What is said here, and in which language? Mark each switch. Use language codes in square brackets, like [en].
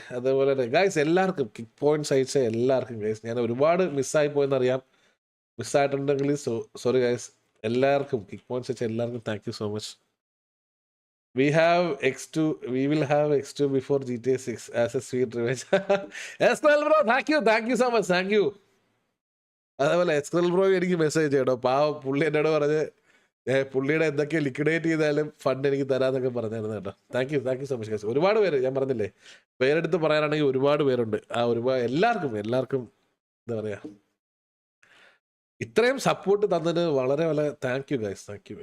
[ml] അതേപോലെ തന്നെ ഗൈസ് എല്ലാവർക്കും കിക്ക് പോയിന്റ്സ് അയച്ച എല്ലാവർക്കും ഗൈസ് ഞാൻ ഒരുപാട് മിസ്സായി പോയെന്നറിയാം. മിസ്സായിട്ടുണ്ടെങ്കിൽ സോറി ഗൈസ്. എല്ലാവർക്കും കിക്ക് പോയിന്റ്സ് അയച്ച എല്ലാവർക്കും [en] Thank you so much. We will have X2 before GTA 6 as a sweet revenge. Eskrel bro, thank you so much, thank you. [ml] അതേപോലെ എക്സ്ക്രൽ ബ്രോ എനിക്ക് മെസ്സേജ് ചെയ്യട്ടോ. പാവം പുള്ളി എന്നോട് പറഞ്ഞ് പുള്ളിയുടെ എന്തൊക്കെ ലിക്വിഡേറ്റ് ചെയ്താലും ഫണ്ട് എനിക്ക് തരാന്നൊക്കെ പറഞ്ഞായിരുന്നു കേട്ടോ. [en] Thank you so much. [ml] ഒരുപാട് പേര്, ഞാൻ പറഞ്ഞില്ലേ, പേരെടുത്ത് പറയാനാണെങ്കിൽ ഒരുപാട് പേരുണ്ട്. ആ എല്ലാവർക്കും എന്താ പറയാ, ഇത്രയും സപ്പോർട്ട് തന്നതിന് വളരെ വളരെ [en] Thank you guys, thank you.